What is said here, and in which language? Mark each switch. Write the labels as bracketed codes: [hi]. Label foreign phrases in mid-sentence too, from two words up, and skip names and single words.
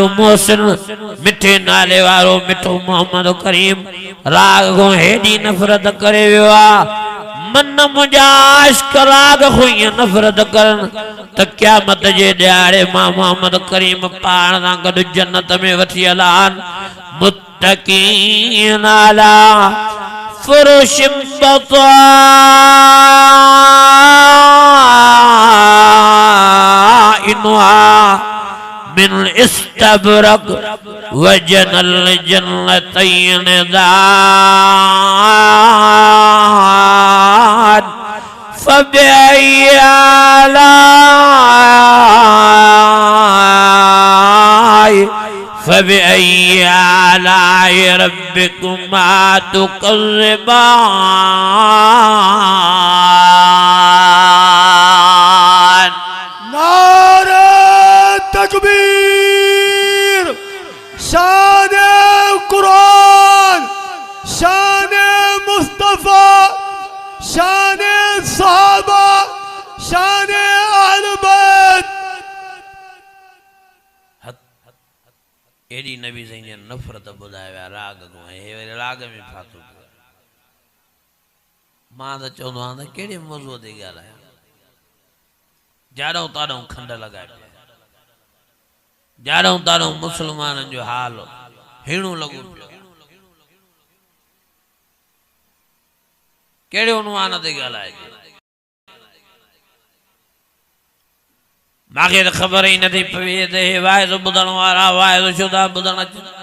[sd] मोहसिन मिठे नाले वारो मिठो मोहम्मद करीम राग खां हेॾी नफ़रत करे वियो आहे मन मुंहिंजा आशिक़ राग खां ईअं नफ़रत करनि त क़यामत जे ॾियारे मां मोहम्मद करीम पाण सां गॾु जन्नत में वठी हला [ar] متكئين على فرش بطائنها من إستبرق وجنى الجنتين دان فبأي آلاء ربكما تكذبان [ur] نعرۂ تکبیر شان قرآن شان مصطفیٰ شان صحابہ شان اہل بیت [sd] एडी नबी साईं ने नफ़रत ॿुधाया राग को हे राग में फातो मां त चवंदो आहियां त कहिड़े मौज़ूअ ते ॻाल्हायां जाड़ो ताड़ो खंड लॻाए पिया जाड़ो ताड़ो मुस्लमाननि जो हाल हिणो लॻो पियो कहिड़े उनवान ते ॻाल्हाए मांखे त ख़बर ई नथी पवे त हे वाइज़ ॿुधण वारा वाइज़ छो था ॿुधण अचनि